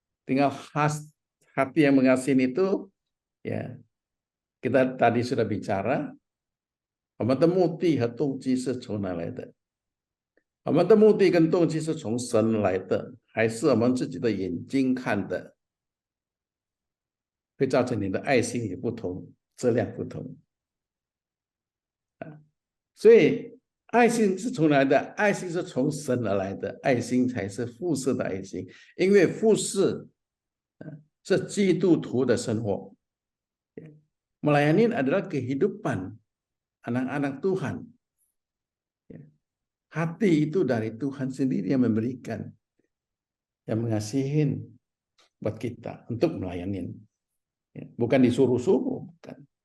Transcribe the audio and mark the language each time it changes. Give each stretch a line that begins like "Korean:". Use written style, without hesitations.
Indonesian: Tinggal hati yang mengasihi itu, ya kita tadi sudah bicara,
Chinese: 我们的目的和动机是从哪来的？我们的目的跟动机是从神来的，还是我们自己的眼睛看的？会造成你的爱心也不同，质量不同。所以爱心是从哪来的？爱心是从神而来的，爱心才是复试的爱心，因为复试是基督徒的生活。
Indonesian: Melayani adalah kehidupan anak-anak Tuhan. Hati itu dari Tuhan sendiri yang memberikan, yang mengasihin. buat kita untuk melayani. Bukan disuruh-suruh, bukan.